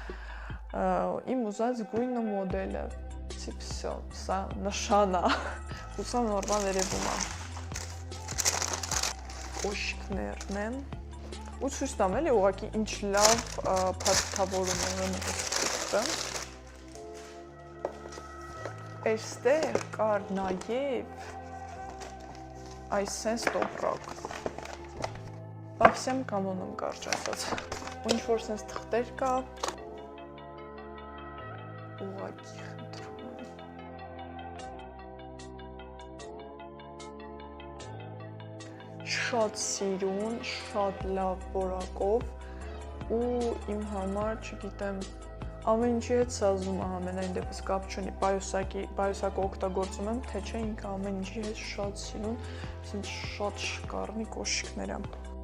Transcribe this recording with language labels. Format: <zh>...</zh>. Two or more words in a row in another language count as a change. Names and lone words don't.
<hy>իմ ուզած գույնը մոդելը, всё, սա նշան է, հուսամ նորմալ երևում է։ Կոշիկներն են, ու ցույց տամ էլի ուղղակի ինչ լավ փաթաթավորում է այս ֆիկսը։ Այստեղ կար նաև այս սենց տոպրակ։</hy> <ru>По всем канонам</ru> <hy>կարճ ասած։ Ու ինչ-որ սենց թղթեր կա, ուղղակի խնդրում եմ։ Շատ սիրուն, շատ լավ որակով ու իմ համար, չգիտեմ, ամեն ինչի հետ սազում է ամենայն դեպս կապ չունի, պայուսակը օգտագործում եմ, թե չէ ինքը ամեն ինչի հետ շատ սիրուն, շատ շկարմի կոշիկներ եմ։</hy>